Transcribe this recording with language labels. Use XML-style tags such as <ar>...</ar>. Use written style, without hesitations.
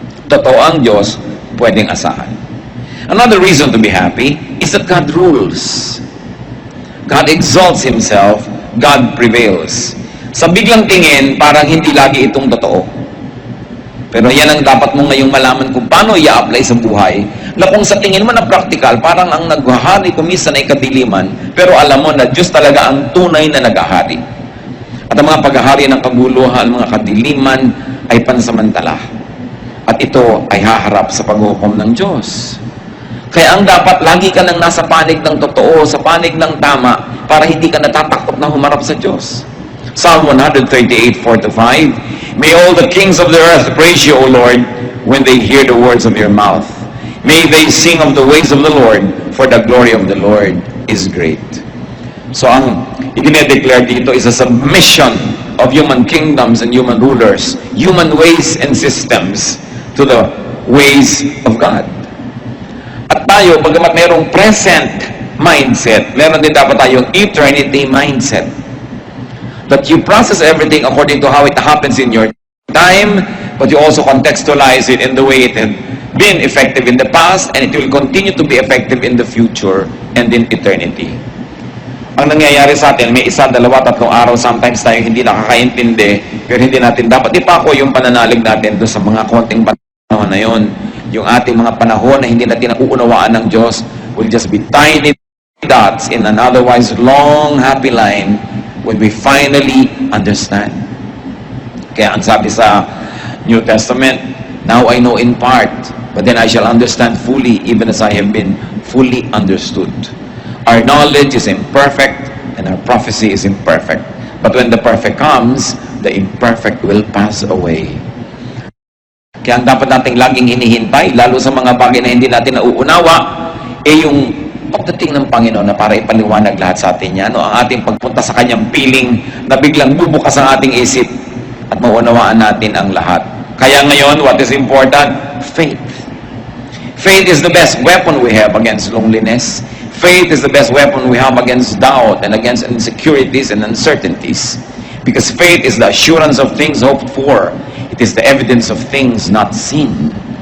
<tl>Totoo ang Diyos, pwedeng asahan.</tl> <en>Another reason to be happy is that God rules. God exalts Himself, God prevails.</en> <tl>Sa biglang tingin, parang hindi lagi itong totoo. Pero yan ang dapat mo ngayong malaman kung paano i-apply sa buhay, na kung sa tingin mo na practical, parang ang naghahari kumisa na ikadiliman, pero alam mo na Diyos talaga ang tunay na naghahari. At ang mga paghahari ng kaguluhan, mga kadiliman, ay pansamantala. At ito ay haharap sa paghukom ng Diyos. Kaya ang dapat, lagi ka nang nasa panig ng totoo, sa panig ng tama, para hindi ka natatakot na humarap sa Diyos.</tl> <en>Psalm 138:4-5, may all the kings of the earth praise you, O Lord, when they hear the words of your mouth. May they sing of the ways of the Lord, for the glory of the Lord is great. So</en> <tl>ang i-declare dito</tl> <en>is a submission of human kingdoms and human rulers, human ways and systems to the ways of God.</en> <tl>At tayo, bagamat mayroong present mindset, meron din dapat tayong eternity mindset.</tl> <en>That you process everything according to how it happens in your time, but you also contextualize it in the way it had been effective in the past, and it will continue to be effective in the future and in eternity.</en> <tl>Ang nangyayari sa atin, may isa, dalawa, tatlong araw, sometimes tayo hindi nakakaintindi, pero hindi natin dapat ipako yung pananalig natin doon sa mga konting panahon na yun. Yung ating mga panahon na hindi natin nauunawaan ng Diyos</tl> <en>will just be tiny dots in an otherwise long, happy line when we finally understand.</en> <tl>Kaya ang sabi sa</tl> <en>New Testament, now I know in part, but then I shall understand fully, even as I have been fully understood. Our knowledge is imperfect, and our prophecy is imperfect. But when the perfect comes, the imperfect will pass away.</en> <tl>Kaya ang dapat nating laging hinihintay, lalo sa mga bagay na hindi natin nauunawa, yung pagdating ng Panginoon na para ipaliwanag lahat sa atin yan, ang ating pagpunta sa Kanyang piling na biglang bubukas ang ating isip at maunawaan natin ang lahat. Kaya ngayon,</tl> <en>what is important? Faith. Faith is the best weapon we have against loneliness. Faith is the best weapon we have against doubt and against insecurities and uncertainties. Because faith is the assurance of things hoped for. It is the evidence of things not seen.</en>